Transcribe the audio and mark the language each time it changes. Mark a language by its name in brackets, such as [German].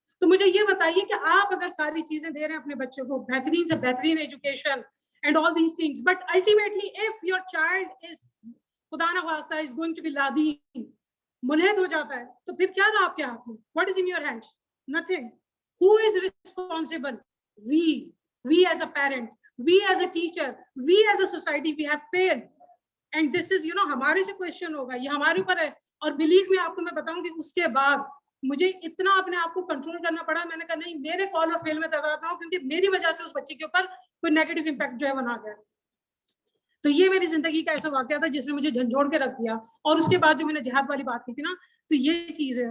[Hindi] तो मुझे ये बताइए कि आप अगर सारी चीजें दे रहे हैं अपने बच्चों को, बेहतरीन से बेहतरीन education [English] and all these things, but ultimately if your child is [Hindi] खुदा ना खास्ता [English] is going to be [Hindi] लादीन, मुल्हिद हो जाता है, तो फिर क्या रहा आपके हाथ में? [English] What is in your hands? Nothing. Who is responsible? We as a parent, we as a teacher, we as a society, we have failed। And this is [Hindi] हमारे से क्वेश्चन होगा, ये हमारे ऊपर है। और बिलीव में आपको मैं बताऊं कि उसके बाद मुझे इतना अपने आप को कंट्रोल करना पड़ा। मैंने कहा नहीं, मेरे कॉल और फेल में तजाद ना हो, क्योंकि मेरी वजह से उस बच्चे के ऊपर कोई नेगेटिव इंपैक्ट जो है बना गया। तो ये मेरी जिंदगी का ऐसा वाकया था जिसने मुझे झंझोड़ के रख दिया। और उसके बाद जो मैंने जिहाद वाली बात की थी ना, तो ये चीज है।